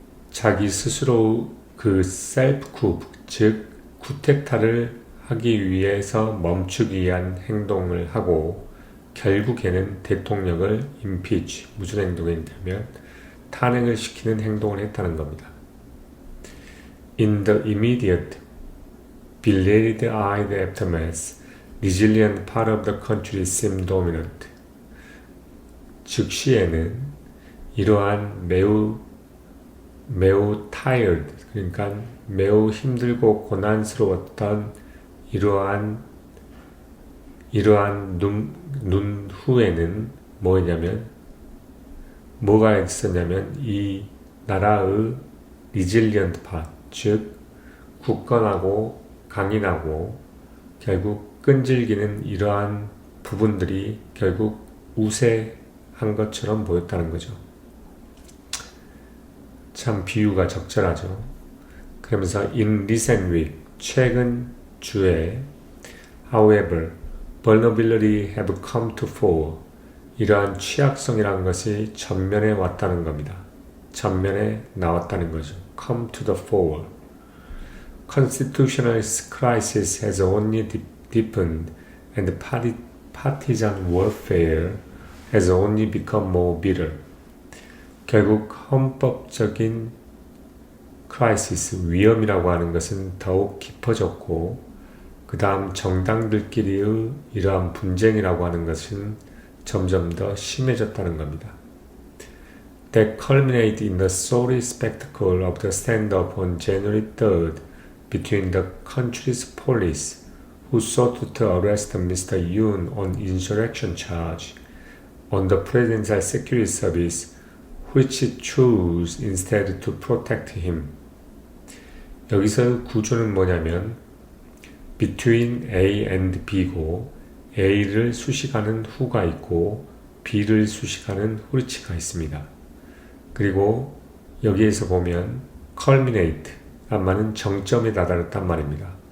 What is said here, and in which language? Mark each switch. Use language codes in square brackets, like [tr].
[ko] 자기 스스로 그 셀프-쿠, 즉 쿠데타를 하기 위해서 멈추기 위한 행동을 하고 결국에는 대통령을 impeach, 무슨 행동이냐면 탄핵을 시키는 행동을 했다는 겁니다. [en] In the immediate, belated-eyed aftermath, resilient part of the country seemed dominant. [ko] 즉시에는 이러한 매우 tired, 그러니까 매우 힘들고 고난스러웠던 이러한 눈 후에는 뭐냐면 뭐가 있었냐면 이 나라의 resilient part, 즉 굳건하고 강인하고 결국 끈질기는 이러한 부분들이 결국 우세한 것처럼 보였다는 거죠. 참 비유가 적절하죠. [en] 그러면서 in recent week, 최근 주에 however, vulnerability have come to fore. [ko] 이러한 취약성이라는 것이 전면에 왔다는 겁니다. 전면에 나왔다는 거죠. come to the fore. [en] Constitutional crisis has only deepened and partisan warfare has only become more bitter. [ko] 결국 헌법적인 크라이시스, 위험이라고 하는 것은 더욱 깊어졌고 그 다음 정당들끼리의 이러한 분쟁이라고 하는 것은 점점 더 심해졌다는 겁니다. [en] That culminated in the sorry spectacle of the stand-up on January 3rd between the country's police, who sought to arrest Mr. Yoon on insurrection charge, on the Presidential Security Service, which chose instead to protect him. [ko] 여기서 구조는 뭐냐면 between A and B 고 A를 수식하는 who가 있고 B를 수식하는 which가 있습니다. 그리고 여기에서 보면 culminate 란말은 정점에 다다랐단 말입니다.